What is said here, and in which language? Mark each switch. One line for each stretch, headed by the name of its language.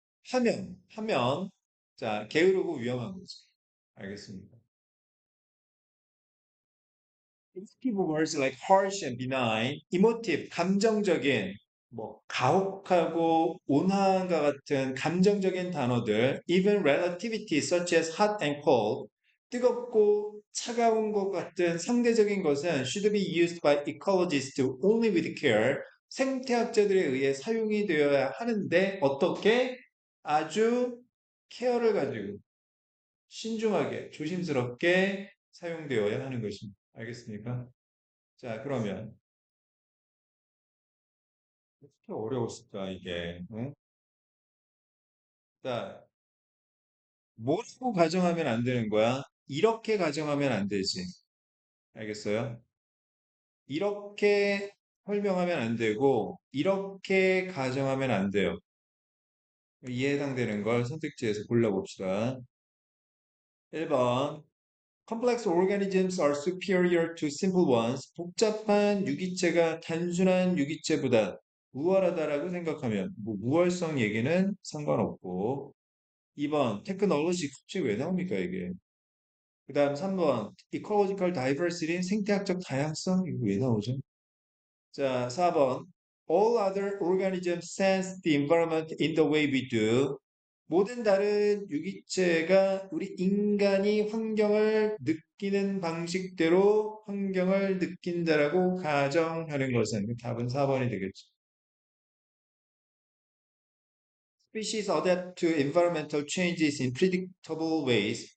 Korean: 하면 자 게으르고 위험한 거지. 알겠습니다.
English: Emotive words like harsh and benign, emotive,
Korean: 감정적인, 뭐, 가혹하고 온화함과 같은 감정적인 단어들,
English: even relativity such as hot and cold,
Korean: 뜨겁고 차가운 것 같은 상대적인 것은
English: should be used by ecologists only with care,
Korean: 생태학자들에 의해 사용이 되어야 하는데, 어떻게? 아주 케어를 가지고 신중하게, 조심스럽게 사용되어야 하는 것입니다. 알겠습니까? 자, 그러면 어떻게 어려웠을까, 이게? 응? 자, 뭐라고 가정하면 안 되는 거야? 이렇게 가정하면 안 되지. 알겠어요? 이렇게 설명하면 안 되고, 이렇게 가정하면 안 돼요. 이에 해당되는 걸 선택지에서 골라봅시다. 1번.
English: Complex organisms are superior to simple ones.
Korean: 복잡한 유기체가 단순한 유기체보다 우월하다라고 생각하면, 뭐, 우월성 얘기는 상관없고. 2번. 테크놀로지, 갑자기 왜 나옵니까, 이게? 그 다음 3번.
English: Ecological diversity,
Korean: 생태학적 다양성, 이거 왜 나오죠? 자, 4번.
English: All other organisms sense the environment in the way we do.
Korean: 모든 다른 유기체가 우리 인간이 환경을 느끼는 방식대로 환경을 느낀다라고 가정하는 것은 답은 4번이 되겠죠.
English: Species adapt to environmental changes in predictable ways.